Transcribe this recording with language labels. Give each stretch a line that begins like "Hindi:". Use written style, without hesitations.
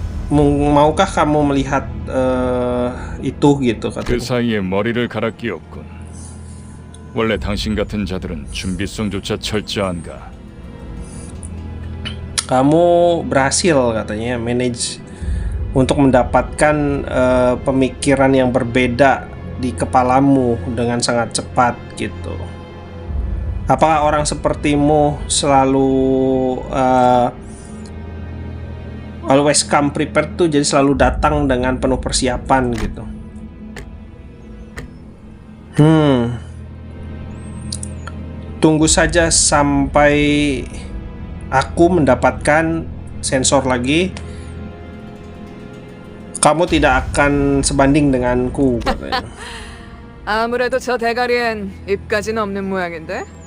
Indonesian: Maukah kamu melihat itu gitu,
Korean: 그
Indonesian: katanya.
Korean: 사이에 머리를 갈아 끼웠군. 원래 당신 같은 자들은 준비성조차 철저한가?
Indonesian: Kamu berhasil, katanya, manage untuk mendapatkan pemikiran yang berbeda di kepalamu dengan sangat cepat gitu. Apakah orang sepertimu selalu
English: always come prepared
Indonesian: tuh, jadi selalu datang dengan penuh persiapan gitu? Tunggu saja sampai aku mendapatkan sensor lagi. Kamu tidak akan sebanding denganku, katanya.
Korean: 아무래도 저 대가리엔 입까지는 없는 모양인데?